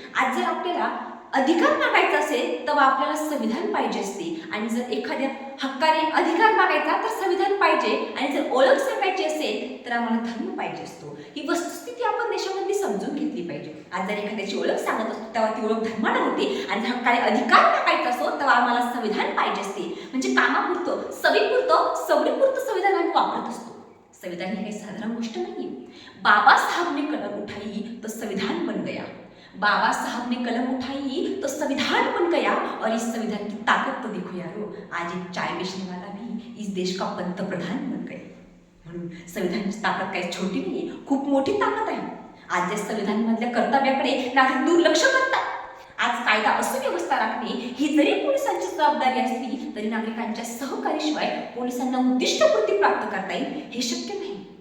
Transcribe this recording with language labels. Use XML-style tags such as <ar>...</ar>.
<mr>आज जर आपल्याला अधिकार मागायचा असेल तर आपल्याला संविधान पाहिजे असते, आणि जर एखाद्या हक्काने अधिकार मागायचा तर संविधान पाहिजे, आणि जर ओळख सांगायची असेल तर आम्हाला धर्म पाहिजे असतो. ही वस्तुस्थिती आपण देशामध्ये समजून घेतली पाहिजे. आज जर एखाद्याची ओळख सांगत असतो तेव्हा ती ओळख धर्माने होते, आणि जर हक्काने अधिकार मागायचा असो तेव्हा आम्हाला संविधान पाहिजे असते. म्हणजे कामापुरतं, सवीपुरतं, सवडीपुरतं संविधान आम्ही वापरत असतो. संविधान ही काही साधारण गोष्ट नाही.</mr> <hi>बाबा साहब ने कलम उठाई तो संविधान बन गया. बाबा साहब ने कलम उठाई तो संविधान बन गया, और इस संविधान की ताकत तो देखो यारो, आज एक चाय बेचने वाला भी इस देश का पंतप्रधान बन गया.</hi> <mr>म्हणून संविधानाची ताकद काही छोटी नाहीये, खूप मोठी ताकद आहे. आज या संविधान मधल्या कर्तव्याकडे नागरिक दुर्लक्ष करतात. आज कायदा सुव्यवस्था राखणे ही जरी पोलिसांची जबाबदारी असली तरी नागरिकांच्या सहकार्याशिवाय पोलिसांना उद्दिष्टपूर्ती प्राप्त करता येईल हे शक्य नाही.</mr>